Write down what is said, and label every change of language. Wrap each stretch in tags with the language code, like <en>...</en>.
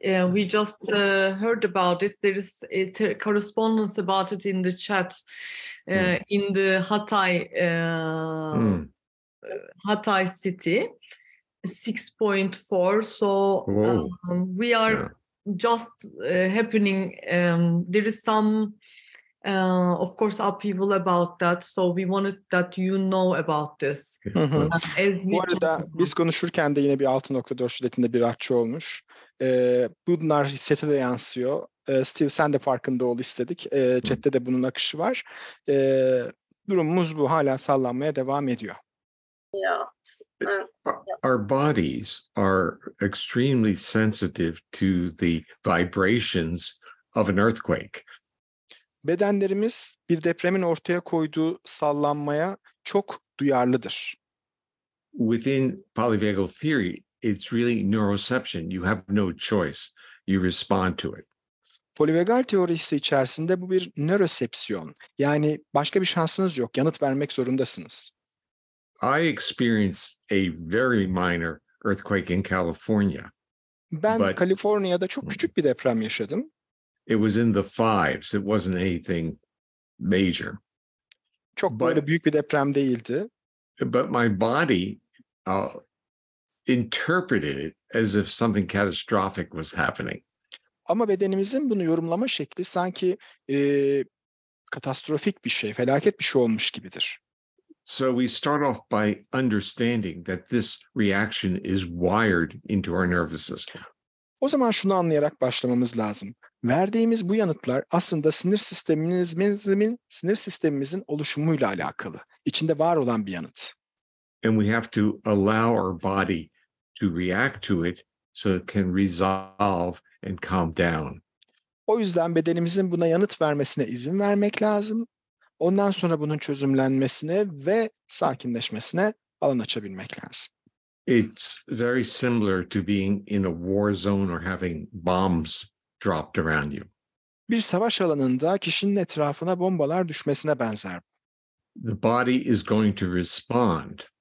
<en>We just heard about it. There is a correspondence about it in the chat in the Hatay city, 6.4. So we are just happening. There is some, of course, upheaval about that. So we wanted that you know about this.</en> <tr>Bu arada biz konuşurken de yine bir 6.4 şiddetinde bir artçı olmuş. Bunlar sete de yansıyor. Steve sen de farkında ol istedik. Chat'te de bunun akışı var. Durumumuz bu. Hala sallanmaya devam ediyor.</tr> <en>Yeah. Our bodies are extremely sensitive to the vibrations of an earthquake.</en> <tr>Bedenlerimiz bir depremin ortaya koyduğu sallanmaya çok duyarlıdır.</tr> <en>Within Polivagal Theory, it's really neuroception. You have no choice. You respond to it.</en> <tr>Polivagal teorisi içerisinde bu bir nörosepsiyon. Yani başka bir şansınız yok. Yanıt vermek zorundasınız.</tr> <en>I experienced a very minor earthquake in California.</en> <tr>Ben Kaliforniya'da çok küçük bir deprem yaşadım.</tr> <en>It was in the fives. It wasn't anything major.</en> <tr>Çok böyle büyük bir deprem değildi.</tr> <en>But my body interpreted it as if something catastrophic was happening.</en> <tr>Ama bedenimizin bunu yorumlama şekli sanki katastrofik bir şey, felaket bir şey olmuş gibidir.</tr> <en>So we start off by understanding that this reaction is wired into our nervous system.</en> <tr>O zaman şunu anlayarak başlamamız lazım. Verdiğimiz bu yanıtlar aslında sinir sistemimizin oluşumuyla alakalı. İçinde var olan bir yanıt.</tr> <en>And we have to allow our body to react to it so it can resolve and calm down.</en> <tr>O yüzden bedenimizin buna yanıt vermesine izin vermek lazım. Ondan sonra bunun çözümlenmesine ve sakinleşmesine alan açabilmek lazım.</tr> <en>It's very similar to being in a war zone or having bombs dropped around you.</en> <tr>Bir savaş alanında kişinin etrafına bombalar düşmesine benzer.</tr> <en>The body is going to respond.</en>